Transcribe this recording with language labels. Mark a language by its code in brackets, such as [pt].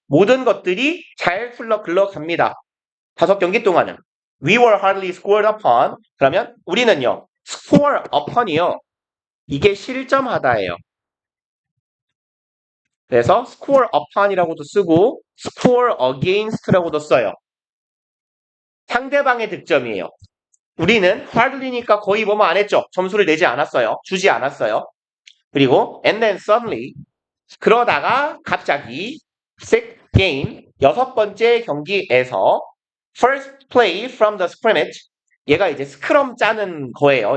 [ko] 모든 것들이 잘 흘러갑니다. 5경기 동안은. [en] We were hardly scored upon. [ko] 그러면 우리는요. score upon이요. 이게 실점하다예요. 그래서 score upon이라고도 쓰고 score against라고도 써요. 상대방의 득점이에요. 우리는 hardly니까 거의 뭐뭐 안 했죠. 점수를 내지 않았어요. 주지 않았어요. [en] 그리고 and then suddenly [ko] 그러다가 갑자기 [en] sixth game [ko] 6번째 경기에서 [en] first play from the scrimmage [ko] 얘가 이제 스크럼 짜는 거예요.